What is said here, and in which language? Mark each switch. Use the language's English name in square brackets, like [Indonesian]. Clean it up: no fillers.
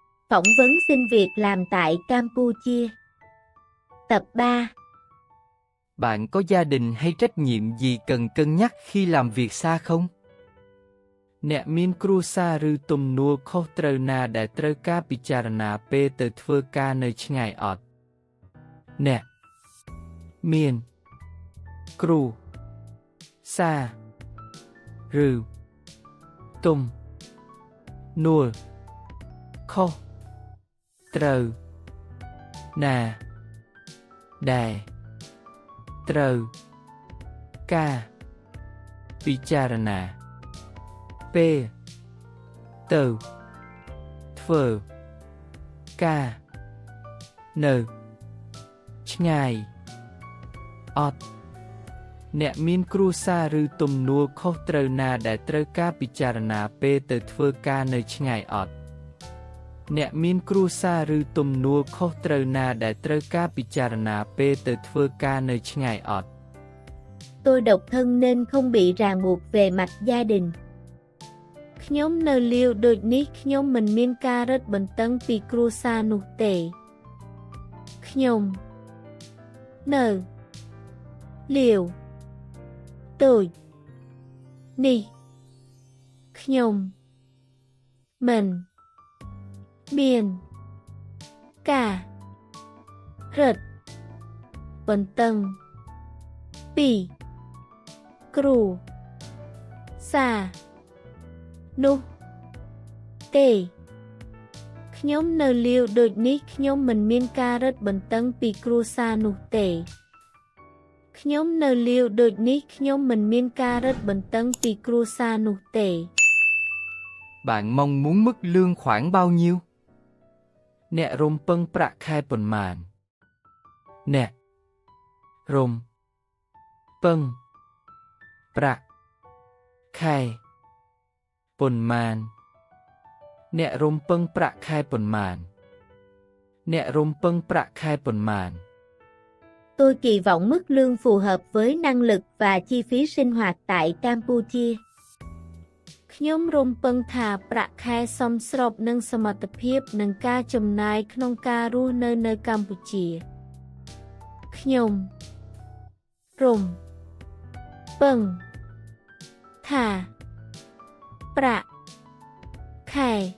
[Vietnamese] Phỏng vấn xin việc làm tại Campuchia. Tập 3. Bạn có gia đình hay trách nhiệm gì cần cân nhắc khi làm việc xa không? [Khmer] អ្នកមានគ្រួសារឬទំនួលខុសត្រូវណាដែលត្រូវការពិចារណាពេលទៅធ្វើការនៅឆ្ងាយអត់? អ្នកមានគ្រួសារឬទំនួលខុសត្រូវណា ដែលត្រូវការពិចារណាពេលទៅធ្វើការនៅឆ្ងាយអត់? អ្នកមានគ្រួសារឬទំនួលខុសត្រូវណាដែលត្រូវការពិចារណាពេលទៅធ្វើការនៅឆ្ងាយអត់? អ្នកមានគ្រួសារឬទំនួលខុសត្រូវណាដែលត្រូវការពិចារណាពេលទៅធ្វើការនៅឆ្ងាយអត់? [Vietnamese] Tôi độc thân nên không bị ràng buộc về mặt gia đình. [Khmer] ខ្ញុំនៅលាវដូចនេះខ្ញុំមិនមានការរឹតបន្តឹងពីគ្រួសារនោះទេខ្ញុំនៅលាវដូចនេះខ្ញុំមិន មានការរឹតបន្តឹងពីគ្រួសារនោះទេខ្ញុំនៅលាវដូចនេះខ្ញុំមិនមានការរឹតបន្តឹងពីគ្រួសារនោះទេខ្ញុំនៅលាវដូចនេះខ្ញុំមិនមានការរឹតបន្តឹងពីគ្រួសារនោះទេ [Vietnamese] Bạn mong muốn mức lương khoảng bao nhiêu? [Khmer] អ្នករំពឹងប្រាក់ខែប៉ុន្មាន? អ្នករំពឹងប្រាក់ខែប៉ុន្មាន? អ្នករំពឹងប្រាក់ខែប៉ុន្មាន? អ្នករំពឹងប្រាក់ខែប៉ុន្មាន? [Vietnamese] Tôi kỳ vọng mức lương phù hợp với năng lực và chi phí sinh hoạt tại Campuchia. [Khmer] ខ្ញុំរំពឹងថាប្រាក់ខែសមស្របនឹងសមត្ថភាពនិងការចំណាយក្នុងការរស់នៅកម្ពុជាខ្ញុំរំពឹងថាប្រាក់ខែ